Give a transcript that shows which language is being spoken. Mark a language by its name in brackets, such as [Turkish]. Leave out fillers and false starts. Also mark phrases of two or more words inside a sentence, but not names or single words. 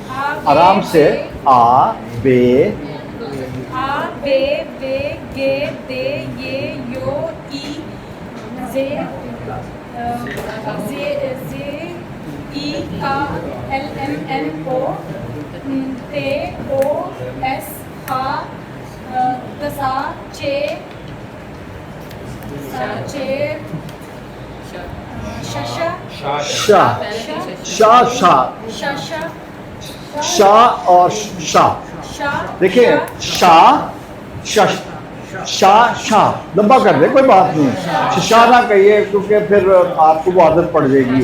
[Hindi] आराम से आ बे बे गे दे ये यो ई जे ई का एल एम एन ओ ते ओ एस खा दसा चे शशा शा शा शा शा और शा। देखिए शा शा लंबा कर दे, कोई बात नहीं, शा ना कहिए क्योंकि फिर आपको वो आदत पड़ जाएगी।